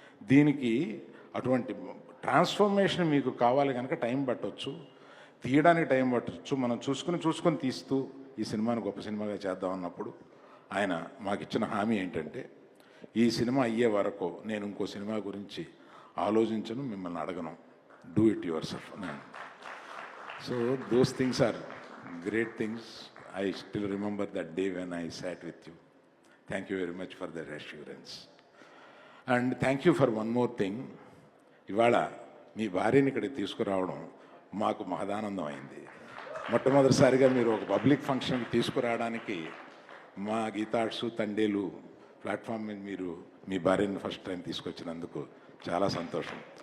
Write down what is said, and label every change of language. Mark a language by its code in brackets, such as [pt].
[te] దీనికి అటువంటి ట్రాన్స్ఫర్మేషన్ మీకు కావాలి కనుక టైం పట్టవచ్చు, తీయడానికి టైం పట్టచ్చు. మనం చూసుకొని తీస్తూ ఈ సినిమాని గొప్ప సినిమాగా చేద్దాం అన్నప్పుడు ఆయన మాకు ఇచ్చిన హామీ ఏంటంటే, ఈ సినిమా అయ్యే వరకు నేను ఇంకో సినిమా గురించి ఆలోచించను, మిమ్మల్ని అడగను, [en] Do it yourself. So those things are great things. I still remember that day when I sat with you. Thank you very much for the reassurance. And thank you for one more thing. [te] ఇవాళ మీ భార్యని ఇక్కడికి తీసుకురావడం మాకు మహదానందం అయింది. మొట్టమొదటిసారిగా మీరు ఒక public ఫంక్షన్కి తీసుకురావడానికి మా గీతార్ట్స్ తండేలు ప్లాట్ఫామ్ మీద మీరు మీ భార్యని ఫస్ట్ టైం తీసుకొచ్చినందుకు చాలా సంతోషం.